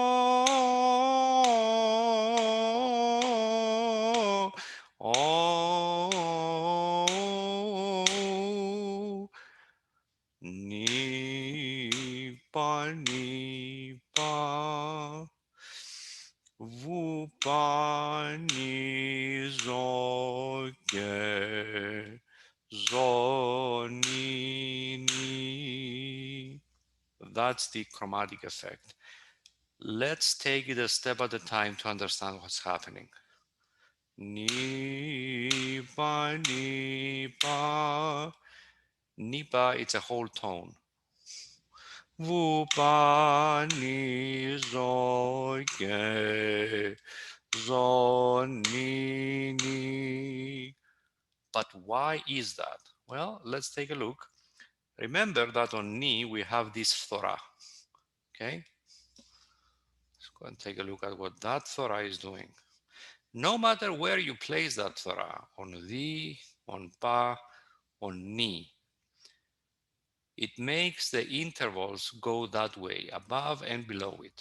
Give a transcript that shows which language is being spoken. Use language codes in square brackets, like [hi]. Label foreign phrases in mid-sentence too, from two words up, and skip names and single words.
[el] ni pa Vupani zoge zonini. [en] That's the chromatic effect. Let's take it a step at a time to understand what's happening. [el] Ni pa ni pa. Ni pa, [en] it's a whole tone. [el] Vupani zoge zonini. [en] But why is that? Well, let's take a look. Remember that on Ni we have this Thora. Okay? Let's go and take a look at what that Thora is doing. No matter where you place that Thora, on the, on Pa, on Ni, it makes the intervals go that way, above and below it.